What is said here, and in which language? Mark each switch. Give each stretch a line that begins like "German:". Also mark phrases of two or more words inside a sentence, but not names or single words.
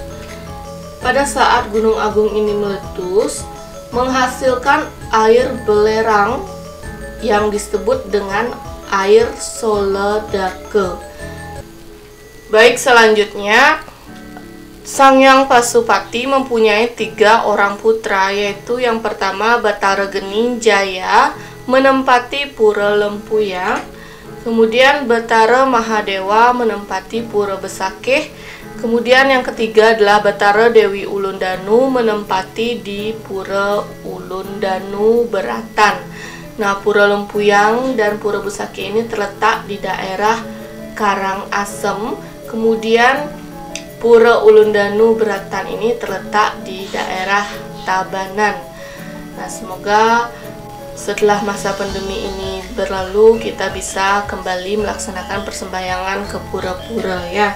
Indonesian: Pada saat Gunung Agung ini meletus, menghasilkan air belerang yang disebut dengan air Soledake. Baik, selanjutnya Sangyang Pasupati mempunyai 3 orang putra, yaitu yang pertama Batara Gening Jaya menempati Pura Lempuyang, kemudian Batara Mahadewa menempati Pura Besakeh, kemudian yang ketiga adalah Batara Dewi Ulundanu menempati di Pura Ulundanu Beratan. Nah, Pura Lempuyang dan Pura Besakeh ini terletak di daerah Karangasem, kemudian Pura Ulundanu Beratan ini terletak di daerah Tabanan. Nah, semoga setelah masa pandemi ini berlalu, kita bisa kembali melaksanakan persembahyangan ke pura-pura ya.